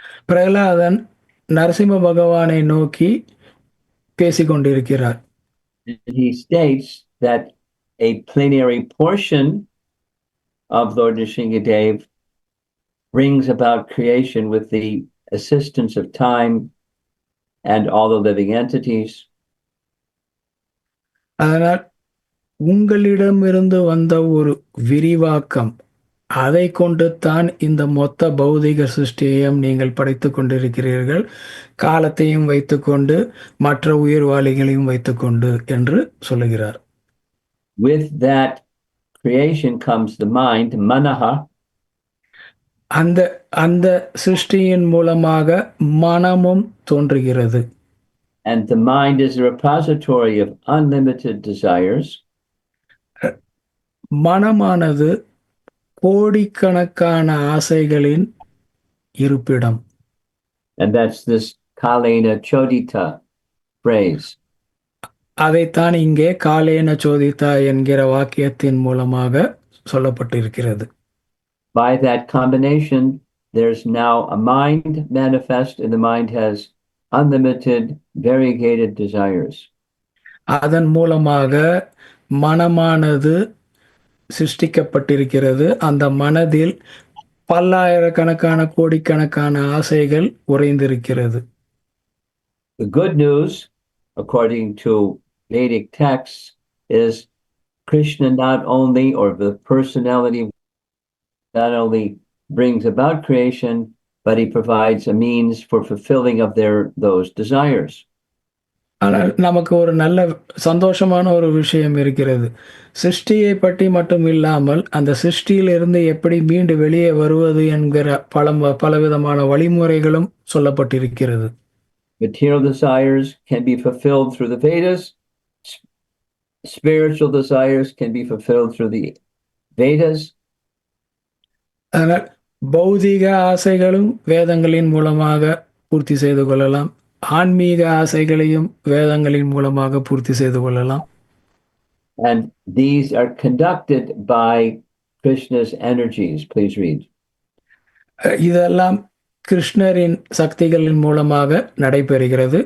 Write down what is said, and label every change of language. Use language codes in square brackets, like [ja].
[ta] பிரகலாதன் நரசிம்ம பகவானை நோக்கி பேசிக் கொண்டிருக்கிறார். [en] He states that a plenary portion of Lord Nrsingadev brings about creation with the assistance of time and all the living entities. [ta] அதனால் உங்களிடமிருந்து வந்த ஒரு விரிவாக்கம், அதை கொண்டு தான் இந்த மொத்த பௌதிக சிருஷ்டியையும் நீங்கள் படைத்துக் கொண்டிருக்கிறீர்கள், காலத்தையும் வைத்துக்கொண்டு மற்ற உயிர்வாளிகளையும் வைத்துக்கொண்டு என்று சொல்லுகிறார். [en] With that creation comes the mind, manaha. [ta] அந்த சிருஷ்டியின் மூலமாக மனமும் தோன்றுகிறது. [en] And the mind is a repository of unlimited desires. [ta] மனமானது கோடிக்கணக்கான ஆசைகளின் இருப்பிடம். [en] And that's this kalena chodita phrase. [ta] அதைத்தான் இங்கே காலேன சோதிதா என்கிற வாக்கியத்தின் மூலமாக சொல்லப்பட்டிருக்கிறது. [en] By that combination, there's now a mind manifest, and the mind has unlimited, variegated desires. [ta] அதன் மூலமாக மனமானது சிருஷ்டிக்கப்பட்டிருக்கிறது. அந்த மனதில் பல்லாயிரக்கணக்கான கோடிக்கணக்கான ஆசைகள் உறைந்திருக்கிறது. [en] The good news, according to Vedic texts, is Krishna not only, or the personality not only brings about creation, but he provides a means for fulfilling of those desires. [ta] ஆனால் நமக்கு ஒரு நல்ல சந்தோஷமான ஒரு விஷயம் இருக்கிறது. சிருஷ்டியை பற்றி மட்டும் இல்லாமல் அந்த சிருஷ்டியிலிருந்து எப்படி மீண்டு வெளியே வருவது என்கிற பலவிதமான வழிமுறைகளும் சொல்லப்பட்டிருக்கிறது. [en] Material desires can be fulfilled through the Vedas. Spiritual desires can be fulfilled through the Vedas. [ta] அதனால் பௌதிக ஆசைகளும் வேதங்களின் மூலமாக பூர்த்தி செய்து கொள்ளலாம். ஆன்மீக ஆசைகளையும் வேதங்களின் மூலமாக பூர்த்தி செய்து கொள்ளலாம். [en] And these are conducted by Krishna's energies. Please read. [ta] இதெல்லாம் கிருஷ்ணரின் சக்திகளின் மூலமாக நடைபெறுகிறது.